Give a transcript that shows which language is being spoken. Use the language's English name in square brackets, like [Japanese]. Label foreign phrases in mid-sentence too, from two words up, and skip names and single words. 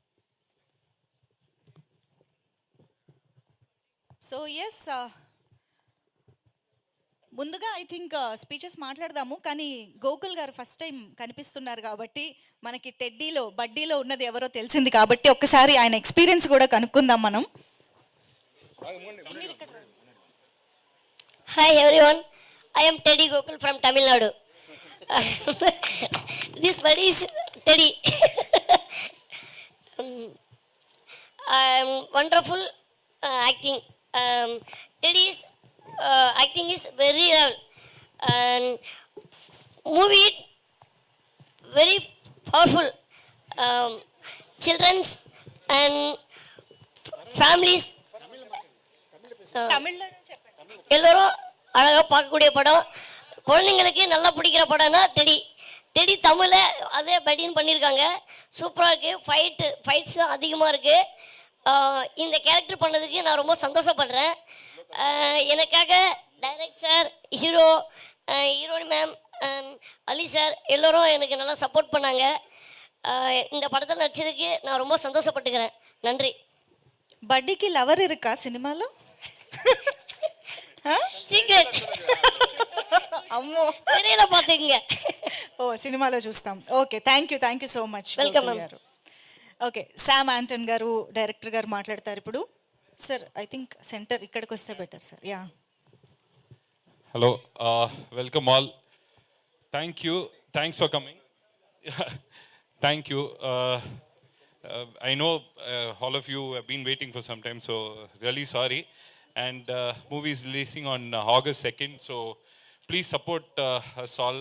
[English] so yes, [Telugu] ముందుగా [English] I think speeches [Telugu] మాట్లాడదాము, కానీ గోకుల్ గారు [English] first time [Telugu] కనిపిస్తున్నారు కాబట్టి మనకి టెడ్డీలో బడ్డీలో ఉన్నది ఎవరో తెలిసింది కాబట్టి ఒక్కసారి ఆయన ఎక్స్పీరియన్స్ కూడా కనుక్కుందాం మనం. [English] Hi everyone, I am Teddy Gokul from Tamil Nadu. This buddy is Teddy. Wonderful acting. Teddy's acting is very well, and movie very powerful. Children's and families. [Telugu] తమిళ్లో చెప్పండి. [Tamil] எல்லோரும் அழகாக பார்க்கக்கூடிய படம், குழந்தைங்களுக்கு நல்லா பிடிக்கிற படம்னா டெடி. டெடி தமிழில் அதே படின்னு பண்ணியிருக்காங்க, சூப்பராக இருக்குது. ஃபைட்ஸும் அதிகமாக இருக்குது. இந்த கேரக்டர் பண்ணதுக்கு நான் ரொம்ப சந்தோஷப்படுறேன். எனக்காக டைரக்டர், ஹீரோனி மேம், அலி சார் எல்லோரும் எனக்கு நல்லா சப்போர்ட் பண்ணாங்க. இந்த படத்தில் நடிச்சதுக்கு நான் ரொம்ப சந்தோஷப்பட்டுக்கிறேன். நன்றி. [Telugu] బడ్డీకి లవర్ இருக்கா సినిమాలో? సీక్రెట్. అమ్మో, [Tamil] தெரியல பார்த்துக்குங்க. [Telugu] ఓ సినిమాలో చూస్తాం. [English] Okay, thank you so much. [Telugu] వెల్కమ్ గారు. ఓకే, శామ్ ఆంటన్ గారు, డైరెక్టర్ గారు మాట్లాడతారు ఇప్పుడు. సార్, [English] I think [Telugu] సెంటర్ ఇక్కడికి వస్తే బెటర్ సార్. యా, [English] Hello, welcome all. Thanks for coming. Thank you. I know all of you have been waiting for some time, so really sorry. And movie is releasing on August 2nd, so please support us all.